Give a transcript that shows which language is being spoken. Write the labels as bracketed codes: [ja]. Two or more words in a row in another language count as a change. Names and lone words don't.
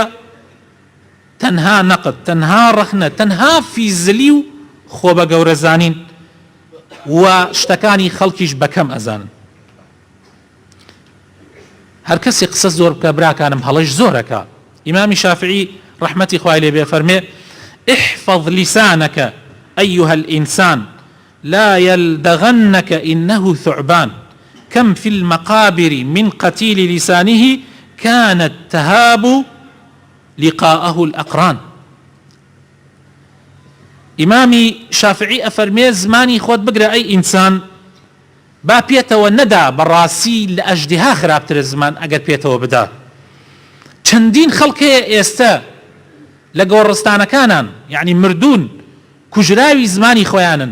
[ckb] تەنها نەقد، تەنها ڕەخنە، تەنها فیزلی و خۆ بە گەورە زانین و شتەکانی خەڵکیش بەکەم ئەزانن. هەر کەسی قسە زۆر بکە براکانم هەڵەش زۆرەکە. ئیمامی شافعی ڕەحمەتی خوای لێ بێ فەرمێ: [ar] احفظ لسانك أيها الإنسان لا يلدغنك إنه ثعبان كم في المقابر من قتيل لسانه كانت تهاب لقاءه الأقران. [ckb] ئیمامی شافعی ئەفەرمێ زمانی خۆت بگرە ئەی ئینسان، با پێتەوە نەدا بەڕاستی لە ئەژدیها خراپترە زمان ئەگەر پێتەوە بدا. چەندین خەڵکەیە ئێستا لە گۆڕستانەکانان، یعنی مردوون، کوژراوی زمانی خۆیانن.